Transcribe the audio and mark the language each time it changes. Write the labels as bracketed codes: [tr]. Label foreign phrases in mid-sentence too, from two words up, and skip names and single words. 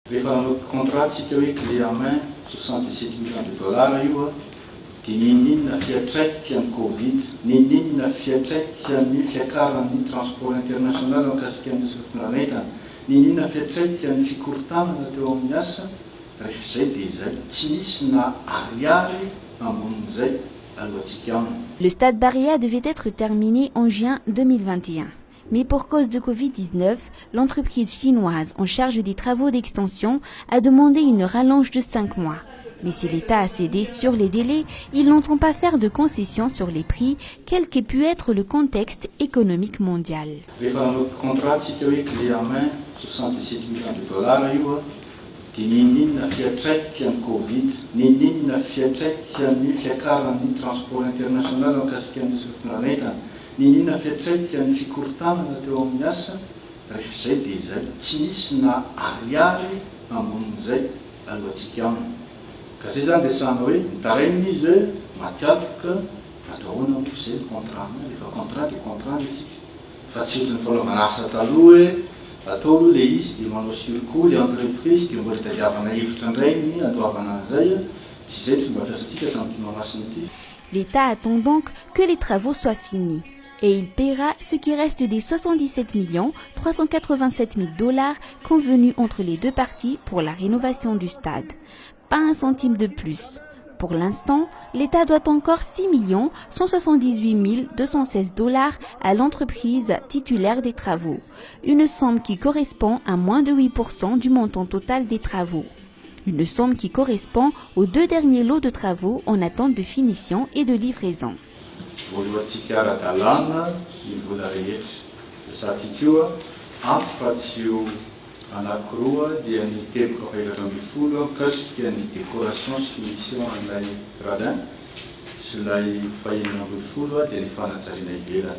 [mg] Rehefa contrat tsika hoe [fr] clé en main 67 millions de dollars [mg] io a, dia ninona fiantraikany Covid, ninona fiantraikany fiakaran'ny [fr] transport international [mg] mikasika ny planetana, ninona fiantraikany fikorontanana teo amin'ny asa, rehefa izay dia izay tsy nisy na ariary ambonin'izay alohantsika aminy. [fr] Le stade Barilla devait être terminé en juin 2021. Mais pour cause de Covid-19, l'entreprise chinoise en charge des travaux d'extension a demandé une rallonge de 5 mois. Mais si l'État a cédé sur les délais, il n'entend pas faire de concessions sur les prix, quel qu'ait pu être le contexte économique mondial. [mg] Rehefa contrat tsika hoe [fr] clé en main 67 millions de dollars [mg] io a, dia ninona fiantraikany Covid, ninona fiantraikany fiakaran'ny [fr] transport international [mg] mikasika ny planetana, ninona fiantraikany fikorontanana teo amin'ny asa, rehefa izay dia izay tsy nisy na ariary ambonin'izay alohantsika aminy. Ka izay zany dia samy hoe mitaraina izy hoe matiatoka atahoana moa izay contrat, rehefa contrat dia contrat itsika. Fa tsy ohatry ny fanaovana asa taloha hoe atao aloha ilay izy dia manao surcoût ilay entreprise dia mbola tadiavana hevitra indray ny andoavana an'izay, tsy izay ny fomba fiasantsika tamin'ity mahamasina ity. [fr] L'État attend donc que les travaux soient finis. Et il paiera ce qui reste des 77 387 000 dollars convenus entre les deux parties pour la rénovation du stade. Pas un centime de plus. Pour l'instant, l'État doit encore 6 178 216 dollars à l'entreprise titulaire des travaux, une somme qui correspond à moins de 8% du montant total des travaux. Une somme qui correspond aux 2 derniers lots de travaux en attente de finition et de livraison. [mg] Voalohantsika ara-dalàna ny vola rehetra. Satsika io a afa-tsy eo anankiroa dia ny teboka faefatra ambin'ny folo mikasika ny décoration sy finition an'ilay gradin sy ilay fahenina ambin'ny folo dia ny fanajariana ivelany.